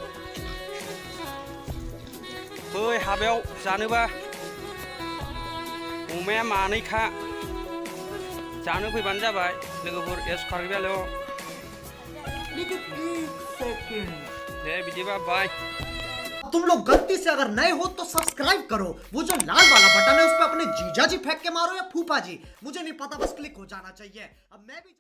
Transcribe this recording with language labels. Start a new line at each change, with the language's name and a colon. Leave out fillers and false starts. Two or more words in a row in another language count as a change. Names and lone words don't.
Bodo: फै हाबायाव जानोबा अमाया मानैखा जानो फैबानो जाबाय लोगोफोर एस कार्बिआलयाव दे बिदिबा बाय
Hindi: तुम लोग गलती से अगर नए हो तो सब्सक्राइब करो वो जो लाल वाला बटन है उस पर अपने जीजा जी फेंक के मारो या फूफा जी मुझे नहीं पता बस क्लिक हो जाना चाहिए अब मैं भी